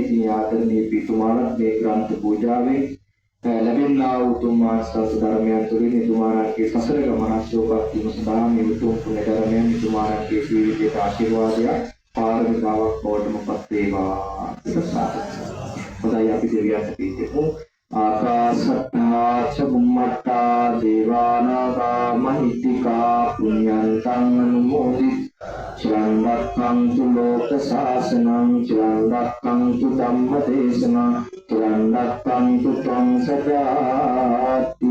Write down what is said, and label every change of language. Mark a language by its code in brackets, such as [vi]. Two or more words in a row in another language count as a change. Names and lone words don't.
[si] ඉතින් ආදරණීය පිටුමාණන් මේ ග්‍රන්ථ පූජාවේ ලැබෙනා උතුම් ආස්වාද ධර්මයන් තුළින් එතුමාණන්ගේ සසර ගමන ශෝභා වීම සඳහා මේ උතුම් පුණ්‍ය ධර්මයන් එතුමාණන්ගේ ජීවිතයට ආශිර්වාදයක් පාරමිතාවක් බවටමපත් වේවා. හොඳයි අපි දෙවියන්ට පිළිතුරු [pi] ආකාශත්තා ච බුම්මත්තා දේවානාගා මහිත්‍තිකා පුඤ්ඤන්තං අනුමෝදිත චිරං රක්ඛන්තු ලෝක ශාසනං චිරං රක්ඛන්තු ධම්ම දේශනං චිරං රක්ඛන්තු ත්වං සදාති.